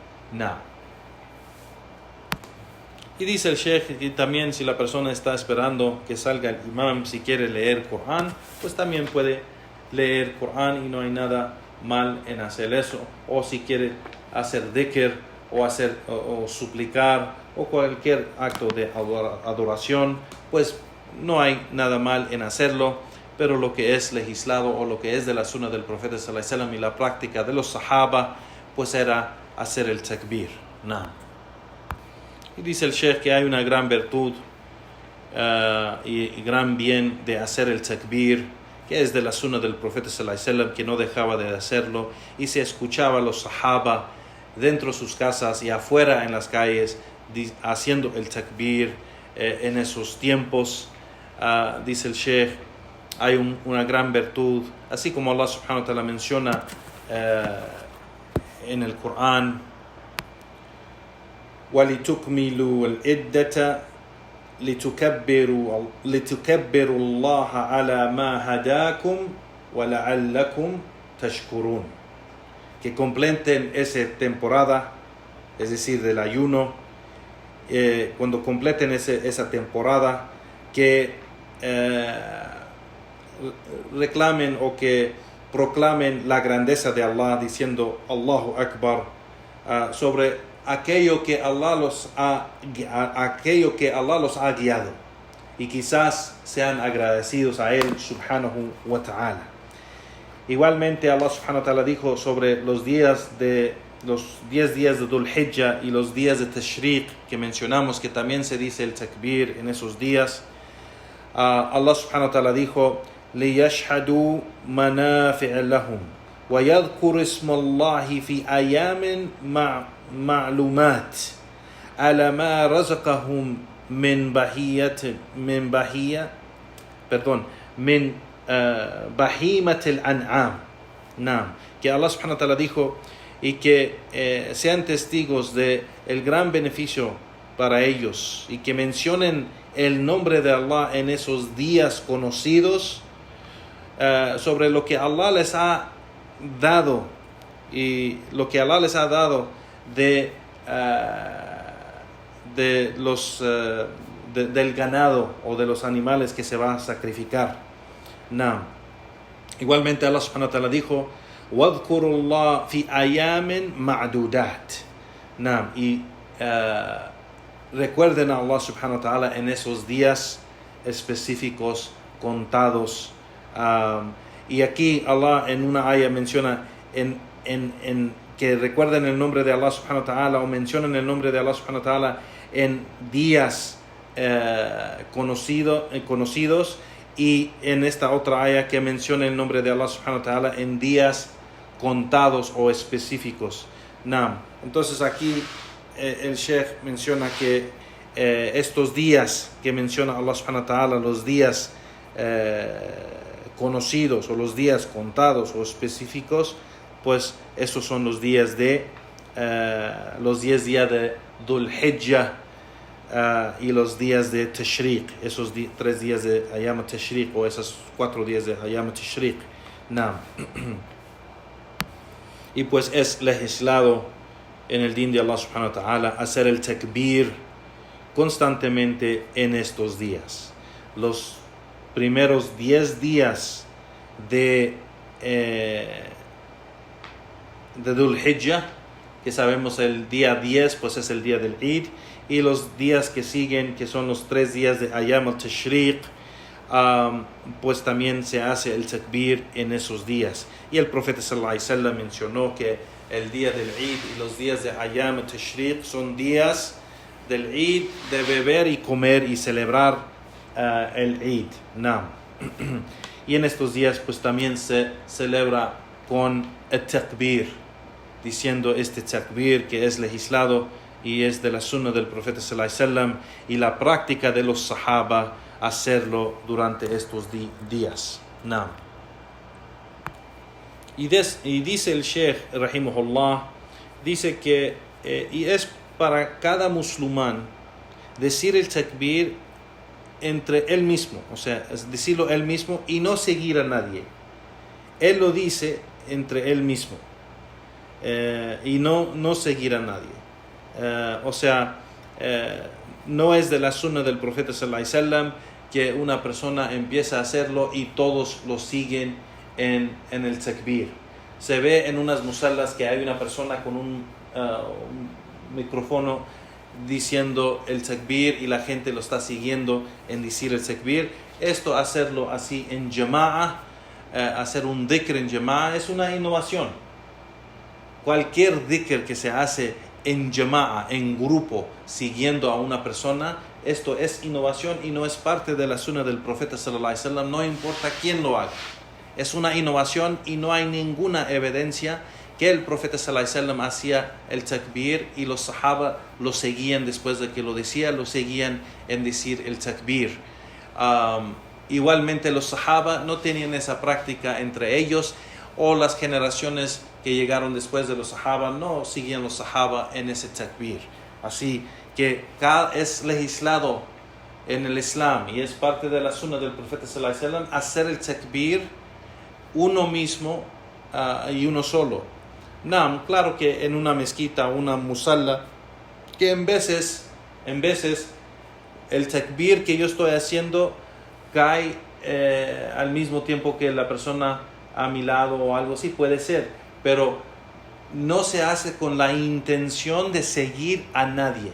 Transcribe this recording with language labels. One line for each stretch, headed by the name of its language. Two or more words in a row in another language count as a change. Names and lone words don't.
Spanish: Y dice el Sheikh que también si la persona está esperando que salga el imam, si quiere leer Corán, pues también puede leer Corán y no hay nada mal en hacer eso. O si quiere hacer dhikr o suplicar o cualquier acto de adoración, pues no hay nada mal en hacerlo. Pero lo que es legislado o lo que es de la sunna del profeta
Arabic: صلى الله عليه وسلم
Spanish: y la práctica de los sahaba, pues era hacer el takbir. Y dice el Sheikh que hay una gran virtud y gran bien de hacer el takbir, que es de la sunna del profeta
Arabic: صلى الله عليه وسلم,
Spanish: que no dejaba de hacerlo, y se escuchaba a los sahaba dentro de sus casas y afuera en las calles haciendo el takbir en esos tiempos. Dice el Sheikh, hay una gran virtud, así como Allah
Arabic: سبحانه وتعالى
Spanish: menciona en el Corán:
Arabic: وَلِتُكْمِلُوا الْعِدَّةَ لِتُكَبِّرُوا اللَّهَ عَلَى مَا هَدَاكُمْ وَلَعَلَّكُمْ تَشْكُرُونَ.
Spanish: Que completen esa temporada, es decir, del ayuno, cuando completen esa temporada, que reclamen o que proclamen la grandeza de Allah diciendo
Arabic: الله أكبر
Spanish: sobre aquello que Allah los ha guiado, y quizás sean agradecidos a él subhanahu wa ta'ala. Igualmente Allah
Arabic: سبحانه وتعالى
Spanish: dijo sobre los 10 días de Dhul Hijjah y los días de Tashriq, que mencionamos que también se dice el takbir en esos días.
Arabic: Allah سبحانه وتعالى dijo: لِيَشْهَدُوا مَنَافِعَ لَهُمْ وَيَذْكُرُ اسْمَ اللَّهِ فِي أَيَّامٍ معلومات على ما رزقهم من بهيمة الأنعام.
Spanish: Que Allah
Arabic: سبحانه وتعالى
Spanish: dijo, y que sean testigos de el gran beneficio para ellos, y que mencionen el nombre de Allah en esos días conocidos, sobre lo que Allah les ha dado, y lo que Allah les ha dado del ganado o de los animales que se van a sacrificar.
Arabic: Igualmente Allah سبحانه وتعالى dijo: وَاذْكُرُوا اللَّهَ فِي أَيَّامٍ مَعْدُودَاتٍ.
Spanish: Y recuerden a Allah
Arabic: سبحانه وتعالى
Spanish: en esos días específicos, contados. Y aquí Allah en una ayah menciona en que recuerden el nombre de Allah
Arabic: سبحانه وتعالى,
Spanish: o mencionen el nombre de Allah
Arabic: سبحانه وتعالى
Spanish: en días conocidos, y en esta otra ayah que menciona el nombre de Allah
Arabic: سبحانه وتعالى
Spanish: en días contados o específicos. Entonces aquí el Sheikh menciona que estos días que menciona Allah
Arabic: سبحانه وتعالى,
Spanish: los días conocidos o los días contados o específicos, pues esos son los días de los 10 días de Dhul Hijjah y los días de Tashriq, esos 3 días de Ayyam Tashriq, o esos 4 días de Ayyam Tashriq. Y pues es legislado en el din de Allah
Arabic: سبحانه وتعالى
Spanish: hacer el takbir constantemente en estos días. Los primeros 10 días de Dhul Hijjah, que sabemos el día 10 pues es el día del Eid, y los días que siguen, que son los 3 días de Ayyam al-Tashriq, pues también se hace el takbir en esos días. Y el profeta
Arabic: صلى الله عليه وسلم
Spanish: mencionó que el día del Eid y los días de Ayyam al-Tashriq son días del Eid de beber y comer y celebrar el Eid. Naam. Y en estos días pues también se celebra con el takbir, diciendo este takbir que es legislado y es de la sunna del profeta
Arabic: صلى الله عليه وسلم
Spanish: y la práctica de los sahaba hacerlo durante estos días. Naam. Y dice el Sheikh rahimahullah, dice que y es para cada musulmán decir el takbir entre él mismo, o sea, es decirlo él mismo y no seguir a nadie. Él lo dice entre él mismo y no seguir a nadie. No es de la sunna del profeta
Arabic: صلى الله عليه وسلم
Spanish: que una persona empieza a hacerlo y todos lo siguen en el takbir. Se ve en unas musallas que hay una persona con un micrófono diciendo el takbir y la gente lo está siguiendo en decir el takbir. Esto, hacerlo así en jama'a, hacer un dhikr en jama'a, es una innovación. Cualquier dhikr que se hace en jama'a, en grupo, siguiendo a una persona, esto es innovación y no es parte de la sunna del profeta
Arabic: صلى الله عليه وسلم,
Spanish: no importa quién lo haga. Es una innovación y no hay ninguna evidencia que el profeta
Arabic: صلى الله عليه وسلم
Spanish: hacía el takbir y los sahaba lo seguían después de que lo decía, lo seguían en decir el takbir. Igualmente los sahaba no tenían esa práctica entre ellos, o las generaciones que llegaron después de los sahaba no seguían los sahaba en ese takbir. Así que es legislado en el Islam y es parte de la sunna del profeta
Arabic: صلى الله عليه وسلم
Spanish: hacer el takbir uno mismo y uno solo. Naam, claro que en una mezquita, una musalla, que en veces el takbir que yo estoy haciendo cae al mismo tiempo que la persona a mi lado o algo así, puede ser, pero no se hace con la intención de seguir a nadie.